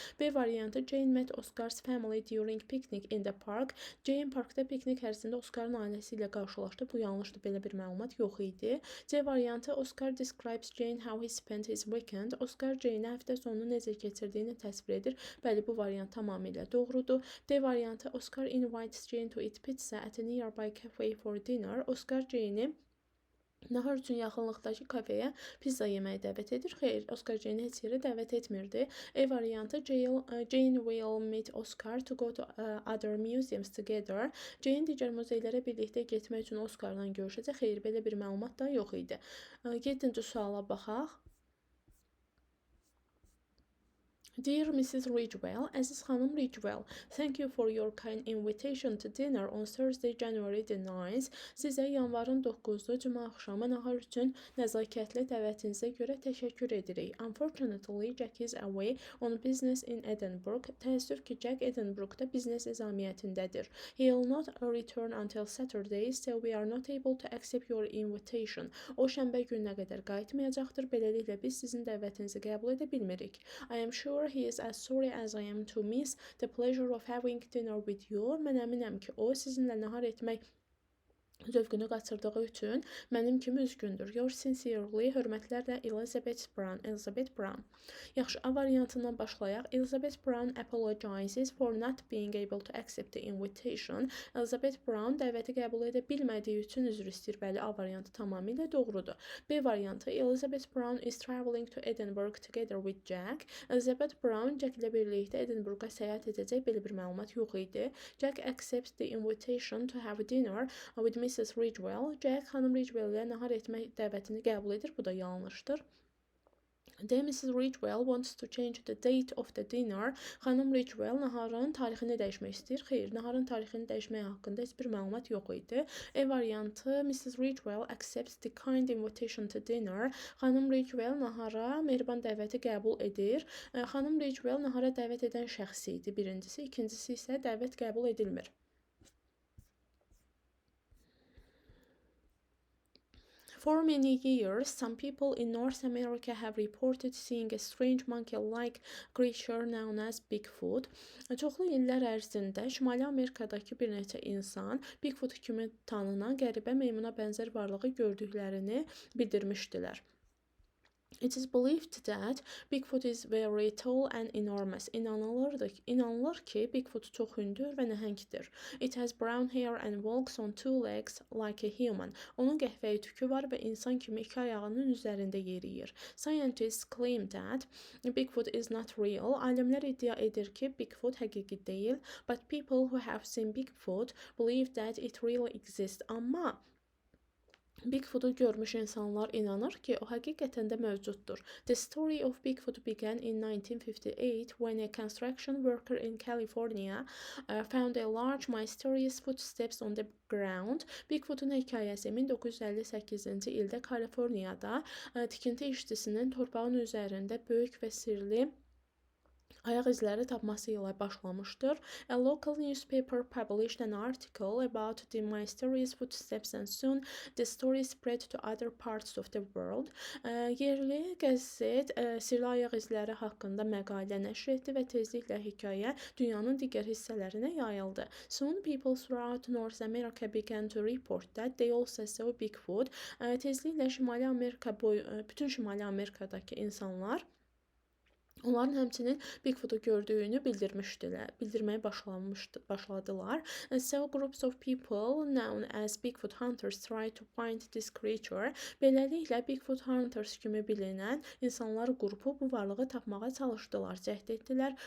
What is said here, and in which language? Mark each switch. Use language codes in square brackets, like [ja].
[az] B variantı, [en] Jane met Oscar's family during picnic in the park. [az] Jane parkda piknik ərzində Oscar'ın ailəsi ilə qarşılaşdı. Bu yanlışdır. Belə bir məlumat yox idi. C variantı, [en] Oscar describes Jane how he spent his weekend. [az] Oscar Jane'ə həftə sonunu necə keçirdiyini təsvir edir. Bəli, bu variant tamamilə doğrudur. D variantı, [en] Oscar invites Jane to eat pizza at a nearby cafe for dinner. [az] Oscar Jane'i nahar üçün yaxınlıqdakı kafeyə pizza yeməyə dəvət edir. Xeyr, Oscar Jane heç yerə dəvət etmirdi. E variantı, [en] Jane will meet Oscar to go to other museums together. [az] Jane digər muzeylərə birlikdə getmək üçün Oscarla görüşəcək. Xeyr, belə bir məlumat da yox idi. 7-ci suala baxaq. [en] Dear Mrs. Ridgewell, [az] Əziz xanım Ridgewell, [en] thank you for your kind invitation to dinner on Thursday, January the 9th. [az] Sizə yanvarın 9-u cümə axşamı nahar üçün nəzakətli dəvətinizə görə təşəkkür edirik. [en] Unfortunately, Jack is away on business in Edinburgh. [az] Təəssüf ki, Jack Edinburghda biznes izamiyyətindədir. [en] He will not return until Saturday, so we are not able to accept your invitation. [az] O şənbə gününə qədər qayıtmayacaqdır. Beləliklə biz sizin dəvətinizi qəbul edə bilmirik. [en] I am sure he is as sorry as I am to miss the pleasure of having dinner with you. [az] Mən əminəm ki, o sizinlə nahar etmək zövqünü qaçırdığı üçün mənim kimi üzgündür. [en] Yours sincerely, [az] hörmətlərlə [en] Elizabeth Brown. [az] Yaxşı, A variantından başlayaq. [en] Elizabeth Brown apologizes for not being able to accept the invitation. [az] Elizabeth Brown dəvəti qəbul edə bilmədiyi üçün üzr istəyir. Bəli, A variantı tamamilə doğrudur. B variantı, [en] Elizabeth Brown is traveling to Edinburgh together with Jack. [az] Elizabeth Brown Jack ilə birlikdə Edinburgha səyahət edəcək. Belə bir məlumat yox idi. [en] Jack accepts the invitation to have dinner with Mrs. Ridgewell. [az] Jack xanım Ridgewell ilə nahar etmək dəvətini qəbul edir. Bu da yanlışdır. [en] D. Mrs. Ridgewell wants to change the date of the dinner. [az] Xanım Ridgewell naharın tarixini dəyişmək istəyir. Xeyr, naharın tarixini dəyişmək haqqında heç bir məlumat yox idi. E variantı, [en] Mrs. Ridgewell accepts the kind invitation to dinner. [az] Xanım Ridgewell nahara mehriban dəvəti qəbul edir. Xanım Ridgewell nahara dəvət edən şəxs idi. Birincisi, ikincisi isə dəvət qəbul edilmir. [en] For many years, some people in North America have reported seeing a strange monkey-like creature known as Bigfoot. [az] Çoxlu illər ərzində Şimali Amerikadakı bir neçə insan Bigfoot kimi tanınan qəribə meymuna bənzər varlığı gördüklərini bildirmişdilər. [en] It is believed that Bigfoot is very tall and enormous. [az] İnanılır ki, Bigfoot çox hündür və nəhəngdir. [en] It has brown hair and walks on two legs like a human. [az] Onun qəhvəyi tükü var və insan kimi iki ayağının üzərində yeriyir. [en] Scientists claim that Bigfoot is not real. [az] Alimlər iddia edir ki, Bigfoot həqiqi deyil, [en] but people who have seen Bigfoot believe that it really exists. [az] Amma Bigfoot'u görmüş insanlar inanır ki, o həqiqətən də mövcuddur. [en] The story of Bigfoot began in 1958 when a construction worker in California found a large mysterious footsteps on the ground. [az] Bigfoot'un hekayəsi 1958-ci ildə Kaliforniyada tikinti işçisinin torpağın üzərində böyük və sirli ayaq izləri tapması ilə başlamışdır. [en] A local newspaper published an article about the mysterious footsteps and soon the story spread to other parts of the world. [az] Yerli qəzet sirli ayaq izləri haqqında məqalə nəşr etdi və tezliklə hekayə dünyanın digər hissələrinə yayıldı. [en] Soon people throughout North America began to report that they also saw Bigfoot. [az] Tezliklə bütün Şimali Amerikadakı insanlar onların həmçinin Bigfoot'u gördüyünü bildirməyə başladılar. [en] Several groups of people known as Bigfoot hunters tried to find this creature. [az] Beləliklə, Bigfoot hunters kimi bilinən insanlar qrupu bu varlığı tapmağa çalışdılar, cəhd etdilər.